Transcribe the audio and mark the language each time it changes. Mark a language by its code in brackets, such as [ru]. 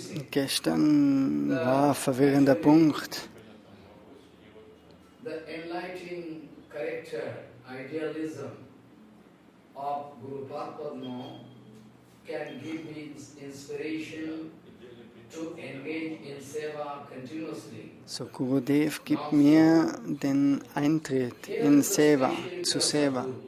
[de] Gestern war ein verwirrender Punkt. [en] The enlightening character, idealism of Guru Padma can give me inspiration to engage in Seva continuously. So [de] Gurudev gibt mir den Eintritt in Seva, zu Seva.